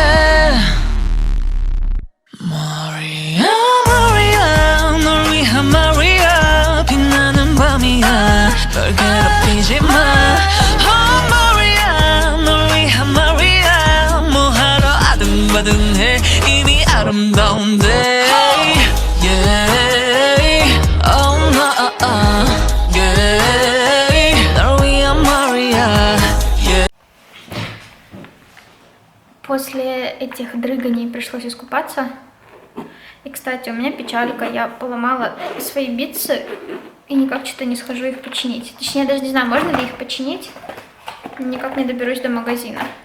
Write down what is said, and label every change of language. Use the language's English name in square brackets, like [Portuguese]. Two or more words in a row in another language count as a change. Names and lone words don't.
[Korean] Maria Maria 널 위한 Maria 빛나는 밤이야 널 괴롭히지 마 Oh Maria 널 위한 Maria 뭐하러 아등바등해 이미 아름다운데 [English] yeah oh no yeah [Korean] 널 위한 Maria yeah. [Russian] После этих дрыганий пришлось искупаться. И, кстати, у меня печалька, я поломала свои битсы и никак что-то не схожу их починить. Точнее, я даже не знаю, можно ли их починить. Никак не доберусь до магазина.